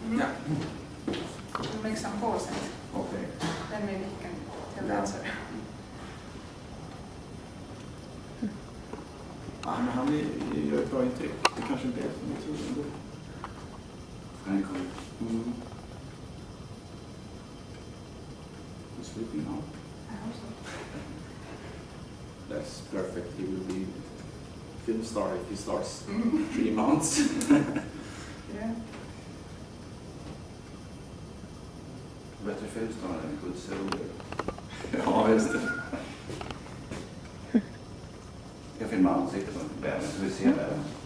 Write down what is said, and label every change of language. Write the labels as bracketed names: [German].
[English] Yeah. We'll make some calls and Okay. then maybe you can tell the answer. [Swedish] Men han gör ett bra intryck. Det kanske inte är som jag tror ändå. Han är cool. [English] He's sleeping now. I hope so. That's perfect. He will be film star if he starts 3 months. Yeah. [Swedish] Bättre filmstar än skjutsrolig. Ja, just det. Jag filmar ansiktet på bären så vi ser det.